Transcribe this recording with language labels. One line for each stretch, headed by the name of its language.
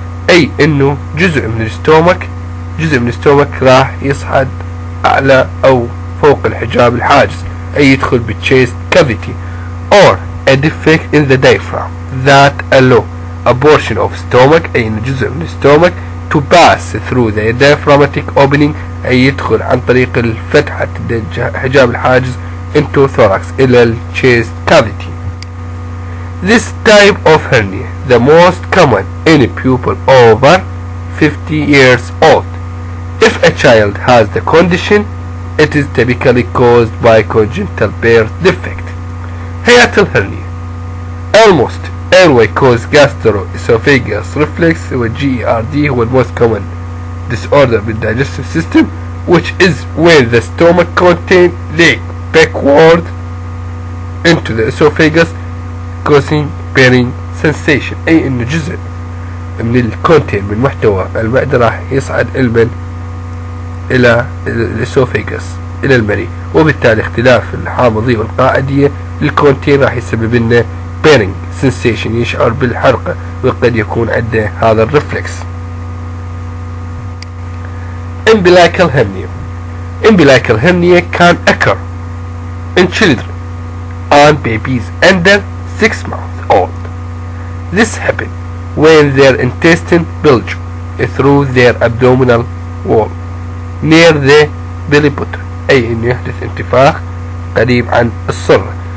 Arabic: أي إنه جزء من الستومك راح يصعد أعلى أو فوق الحجاب الحاجز، أي يدخل بال
English: chest cavity, or a defect in the diaphragm that allow a portion of stomach،
Arabic: أي إنه جزء من الستومك
English: to pass through the diaphragmatic opening،
Arabic: أي يدخل عن طريق الفتحة حجاب الحاجز
English: into thorax
Arabic: إلى chest cavity.
English: This type of hernia the most common in people over 50 years old. If a child has the condition, It is typically caused by congenital birth defect. Hiatal hernia. Almost airway caused gastroesophageal reflux GERD هو most common disorder بالdigestive system, which is when the stomach content leg backward into the esophagus causing burning sensation.
Arabic: أي إنه جزء من الكونتين من محتوى المعدة راح يصعد إلى الاسوفيجاس إلى المريء، وبالتالي اختلاف الحامضية والقاعدية للكونتين راح يسبب لنا burning sensation، يشعر بالحرقة، وقد يكون عنده هذا الرفلكس.
English: Umbilical hernia. Umbilical hernia can occur in children and babies under 6 months old. This happens when their intestine bulge through their abdominal wall near the belly button،
Arabic: أي إنه يحدث انتفاخ قريب عن السرة.